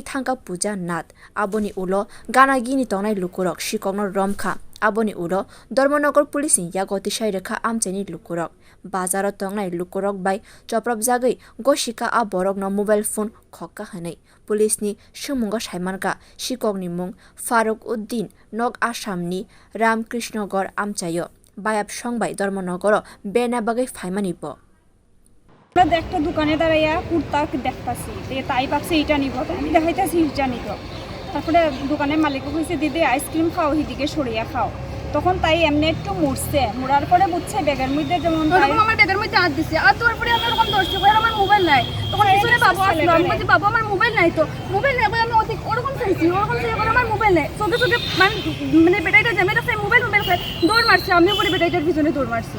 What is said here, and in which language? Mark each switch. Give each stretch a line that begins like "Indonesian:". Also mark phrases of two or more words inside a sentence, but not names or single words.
Kok Borok: thangka puja nath aboni ulo gana gini tongnai lukurok sikok no romkha aboni ulo Dharmanagar police ni yagoti sai rekha amcheni lukurok bazaro tongnai lukurok bai choprop jagoi gosika a borok no
English: mobile phone
Kok Borok: khokka hanai police ni sumunga saimanka sikok ni mung farukuddin nok assam ni ramkrishnagor amchayo bayap songbai Dharmanagar bena bagai phaimani po
Bangla: একটা দোকানে দাঁড়াইয়া কুর্তা দেখতাছি তাই ভাবছি এটা নিব আমি দেখাইতেছি এটা নিব তারপরে দোকানের মালিকও কইছে দিদি আইসক্রিম খাও হিদিকে সরিয়া খাও তখন তাই এমনি একটু মুড়ছে মুড়ার পরে বুঝছে ব্যাগের মধ্যে যেমন আমার ব্যাগের মধ্যে হাত দিছে আর তোর পরে আমি এরকম ধরছি আমার মোবাইল নাই তখন পিছনে বাবা আসলো আমি বলছি বাবা আমার মোবাইল নাই তো মোবাইল নাই আমি অধিক ওরকম চাইছি আমার মোবাইল নাই চোখে চোখে মানে বেটাইটা জামে রাখছে মোবাইল দৌড় মারছে আমিও পরে বেটাইটার পিছনে দৌড় মারছি